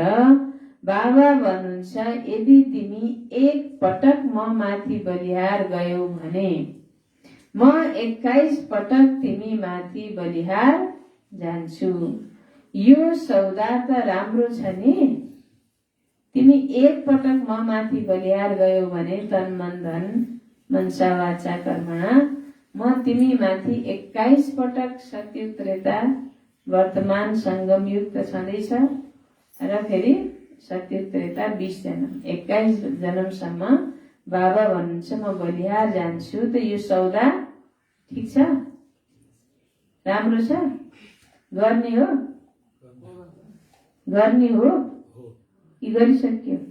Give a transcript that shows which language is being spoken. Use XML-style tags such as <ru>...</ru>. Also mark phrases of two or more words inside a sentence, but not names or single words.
<ne>बाबा भन्नुहुन्छ यदि तिमी एक पटक म माथि बलिहार गयौ भने म 21 पटक तिमी माथि बलिहार जान्छु। यो सौदा त राम्रो छ नि। तिमी एक पटक म माथि बलिहार गयौ भने तन मन धन</ne> <sa>मनसा वाचा कर्मणा</sa> <ne>म तिमी माथि 21 पटक सत्युग त्रेता वर्तमान संगम युग त छँदैछ र फेरि सत्युग त्रेता 20 जन्म 21 जन्मसम्म बाबा भन्नुहुन्छ म बलिहार जान्छु। त यो सौदा ठिक छ, राम्रो छ, गर्ने हो कि गरिसक्यो?</ne>